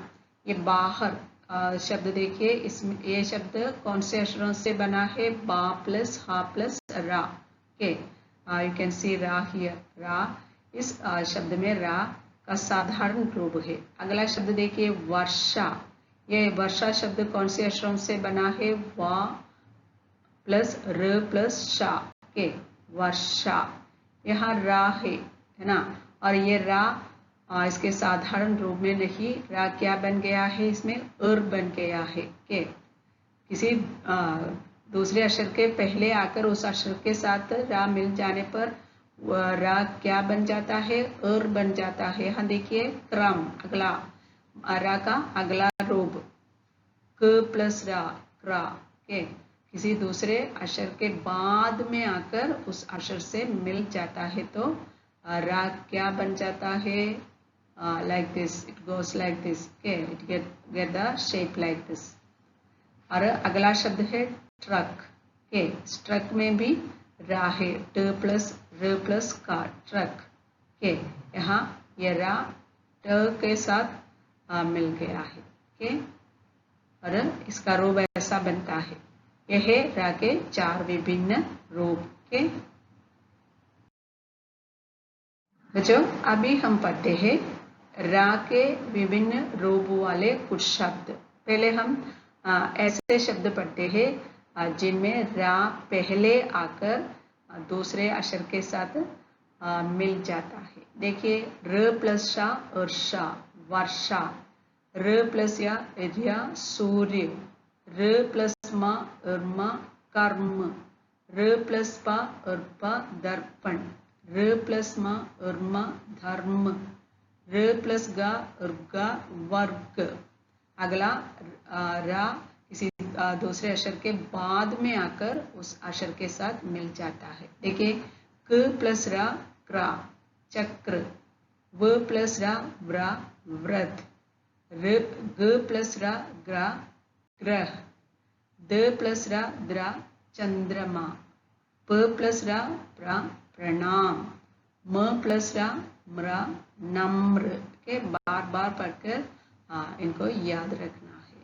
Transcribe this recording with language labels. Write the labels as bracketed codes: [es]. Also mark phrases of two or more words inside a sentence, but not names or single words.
[hi] ये बाहर शब्द देखिए, इसमें ये शब्द कौन से अक्षरों से बना है? बा प्लस हा प्लस रा। के [en] you can see ra here. [hi] रा, इस शब्द में रा का साधारण रूप है। अगला शब्द देखिए, वर्षा। ये वर्षा शब्द कौन से अक्षरों से बना है? वा प्लस र प्लस शा। के वर्षा, यहाँ रा है ना। और ये रा इसके साधारण रूप में नहीं, रा क्या बन गया है? इसमें उर बन गया है। के किसी दूसरे अक्षर के पहले आकर उस अक्षर के साथ रा मिल जाने पर रा क्या बन जाता है? उर बन जाता है। यहाँ देखिए, क्रम, अगला, रा का अगला रूप क प्लस रा, क्रा। के किसी दूसरे अक्षर के बाद में आकर उस अक्षर से मिल जाता है तो रा क्या बन जाता है? [en] like this, it goes like this. Okay, it get the shape like this. [hi] और अगला शब्द है ट्रक। के ट्रक में भी रा है, ट प्लस र प्लस का, ट्रक। के यहाँ ये रा ट के साथ मिल गया है। के और इसका रूप ऐसा बनता है। यह है रा के 4 विभिन्न रूप के। बच्चों अभी हम पढ़ते हैं रा के विभिन्न रूप वाले कुछ शब्द। पहले हम ऐसे शब्द पढ़ते हैं जिनमें रा पहले आकर दूसरे अक्षर के साथ मिल जाता है। देखिए र प्लस शा अर्षा वर्षा, र प्लस या सूर्य, र प्लस मा अर्मा कर्म, र प्लस पा अर्पा दर्पण, र प्लस मा अर्मा धर्म, र प्लस गा अर्गा वर्ग। अगला रा किसी दूसरे अक्षर के बाद में आकर उस अक्षर के साथ मिल जाता है। देखिए क प्लस रा क्रा चक्र, व प्लस रा व्रा व्रत, ग प्लस रा ग्रा ग्रह, द प्लस रा द्रा चंद्रमा, प प्लस रा प्रा प्रणाम, म प्लस रा म्रा नम्र के बार बार पढ़कर इनको याद रखना है।